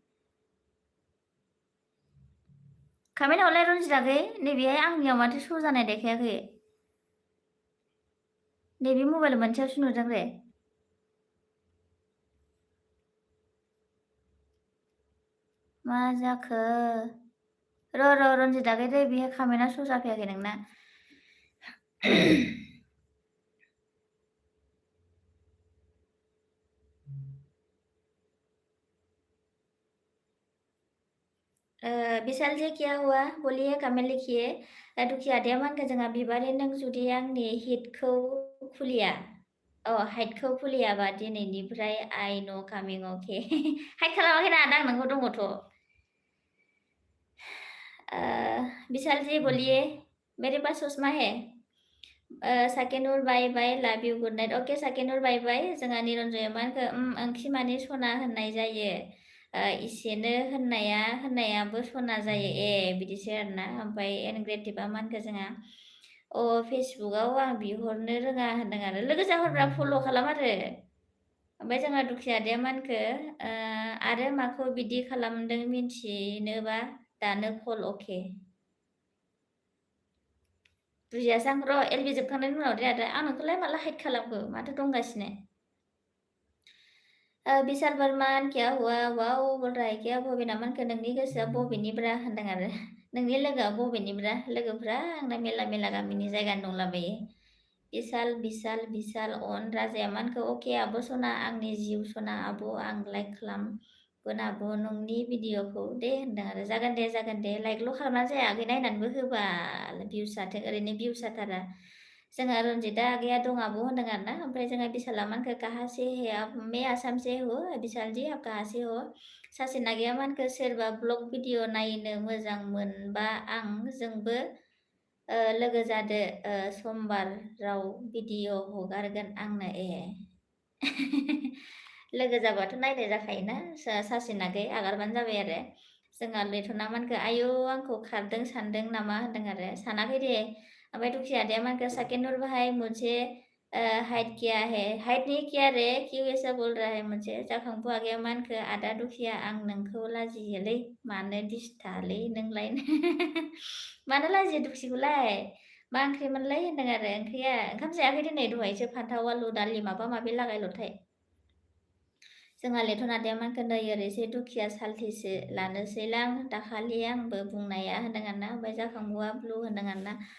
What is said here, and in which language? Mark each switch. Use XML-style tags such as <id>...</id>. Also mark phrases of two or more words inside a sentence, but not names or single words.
<brx>खाबाय नामालाय रन्जिता गै नैबेहाय आंनियाव माथो श' जानाय देखायाखै नैबे मबाइल मोनसेयावसो नुदों रे मा जाखो र' रन्जिता गै दै बेहाय खामायना श' जाफैयाखै नोंना</brx> <hi>विशाल जी क्या हुआ बोलिए कमेन्ट लिखिए</hi> <brx>दुखिया आदाया मानखो जोंहा बिबारि नों जुदि आंनि हिटखौ खुलिया हाइटखौ खुलियाबा दिनैनिफ्राय आइ नो कामिं अके हाइट खालामाखैना आदा आं नोंखौ दङथ'</brx> <hi>विशाल जी बोलिए मेरे पास चश्मा है साकेनुर</hi> <en>bye bye love you good night</en> <hi>अके</hi> <brx>साकेनुर</brx> <en>bye bye</en> <brx>जोंहा निरन्जया मानखो ओंख्रि माने सना होननाय जायो इसेनो होननायाबो सना जायो बिदिसो आरोना ओमफ्राय एनग्रेटिभा मानखो जोंहा फेसबुकआव आं बिहरनो रोङा होनदों आरो लोगो जाहरब्रा फल' खालाम आरो ओमफ्राय जोंहा दुखिया आदाया मानखो आरो माखौ बिदि खालामदों मिन्थिनोबा दानो कल अके बुजियासै आं र' एलबि जोबखांनायनि उनाव दे आदा आं नोंखौलाय माला हाइट खालामखो माथो दंगासिनो विशाल बर्मान</brx> <hi>क्या हुआ वाव बोल रहा है क्या</hi> <brx>बबेना मानखो नोंनि गोसोआ बबेनिब्रा होनदों आरो नोंनि लोगोआ बबेनिब्रा लोगोफ्रा आंना मेला मेला गामिनि जायगानि दंलाबायो बिशाल अन राजाया मानखो अके आब' सना आंनि जिउ सना आब' आं लाइक खालामगोन आब' नोंनि भिडिअखौ दे होनदों आरो जागोन दे लाइकल' खालामना जायाखै नायनानैबो होबा भिउस जाथों ओरैनो भिउस जाथारा जोंहा रन्जिता आगैया दं आब' होनदों आरो ना ओमफ्राय जोंहा विशाला मानखो</brx> <hi>कहाँ से है आप मैं आसाम से हो विशाल जी आप कहाँ से हो</hi> <brx>सासे नागिया मानखो सोरबा</brx> <en>blog video</en> <brx>नायनो मोजां मोनबा जोंबो लोगो जादो समबाराव भिडिअ हगारगोन आंनो लोगो जाबाथ' नायनाय जाखायोना सासे नागै आगारबानो जाबाय आरो जोंहा लेथना मानखो आयौ आंखौ खारदों सानदों नामा होनदों आरो सानाखै दे ओमफ्राय दुखिया आदाया मानखो साकेनुर</brx> <hi>भाई मुझे हाइट क्या है हाइट नहीं क्या रे क्यों ऐसा बोल रहा है मुझे</hi> <brx>जाखांफु आगैया मानखो आदा दुखिया आं नोंखौ लाजियोलै मानो दिसथालै नोंलाय मानो लाजियो दुखिखौलाय मा ओंख्रिमोनलाय होनदों आरो ओंख्रिया ओंखाम जायाखै दिनै दहायसो फान्थाव आलु दालि माबा माबि लागायल'थाय जोंहा लेथना आदाया मानखो नै ओरैसो दुखिया साल्थिसो लानोसैलां दाखालि आंबो बुंनाया होनदों आरोना ओमफ्राय जाखांबुआ ब्लु होनदों आरोना</brx>